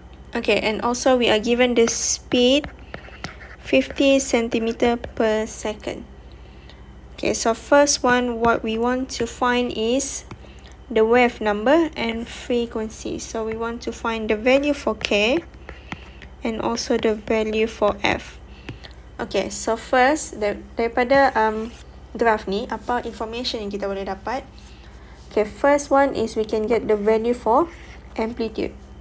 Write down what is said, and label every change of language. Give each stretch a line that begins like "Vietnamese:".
English: Okay, and also we are given the speed 50 centimeter per second. Okay, so first one, what we want to find is the wave number and frequency. So we want to find the value for K and also the value for F. Okay, so first,
Malay: daripada graph ni, apa information yang kita boleh dapat?
English: Okay, first one is we can get the value for amplitude.